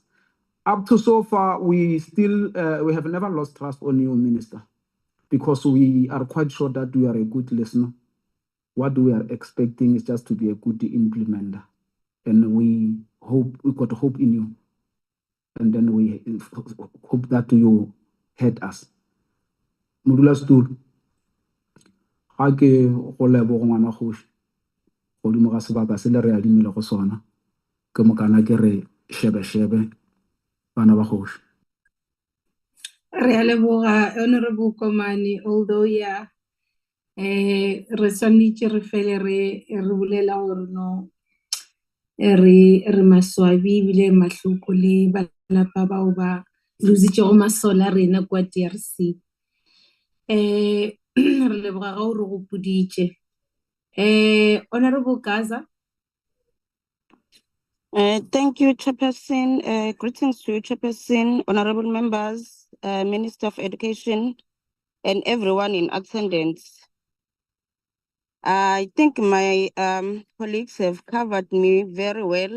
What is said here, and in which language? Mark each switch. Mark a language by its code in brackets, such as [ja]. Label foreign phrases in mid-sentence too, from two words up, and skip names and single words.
[en] Up to so far, we have never lost trust on you, Minister. because we are quite sure that we are a good listener. What we are expecting is just to be a good implementer. And we got hope in you. And then we hope that you head us. [nso] Modulasetulo, ga ke go leboga ngwana kgoši godimo ga sebaka se le re adimile go sona ke mokana ke re shebe bana ba kgoši. Re a leboga Honorable Komane, [en] although yeah, [nso] re swanetše re fele re bolela gore no re maswabi ebile mahloko le balapa bao ba lositšego masole a rena kwa DRC. Re leboga ga o re gopoditše. [en] Honorable Gaza. Thank you, Chairperson. Greetings to you, Chairperson, honorable members, Minister of Education, and everyone in attendance. I think my colleagues have covered me very well.